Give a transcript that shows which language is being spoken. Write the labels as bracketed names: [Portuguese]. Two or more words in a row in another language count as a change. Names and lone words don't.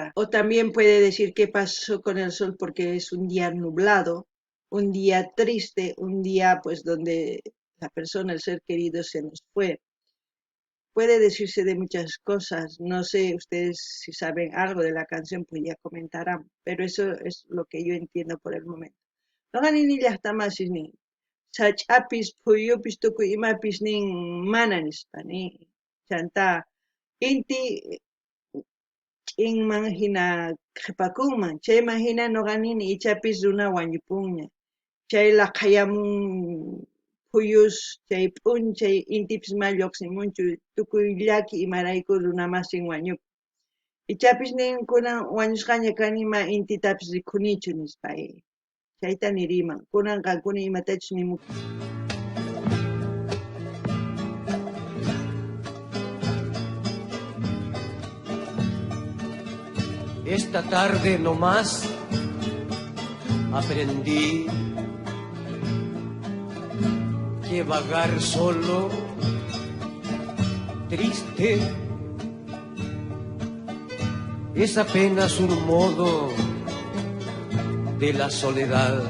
[Spanish] O también puede decir qué pasó con el sol porque es un día nublado, un día triste, un día pues donde la persona, el ser querido se nos fue. Puede decirse de muchas cosas, no sé ustedes si saben algo de la canción, pues ya comentarán, pero eso es lo que yo entiendo por el momento. [Quechua] No ganin ni llaqtamas ni sach'apis phuyupis tukuy imapis nin mana nispa ni chanta inti ch'inman hina qhipakunman chayman hina nuqa nini ichapis runa wañupunña chay laqhayamun phuyus chay p'unchay intipis ma lluqsimunchu tukuy llaki imarayku runa masin wañupun ichapis nin kunan wañusqaña kani ma intitapis rikhunichu nispa chayta niriman kunan qankuna imatachus nimuku. [Spanish] Esta tarde nomás aprendí que vagar solo, triste, es apenas un modo de la soledad.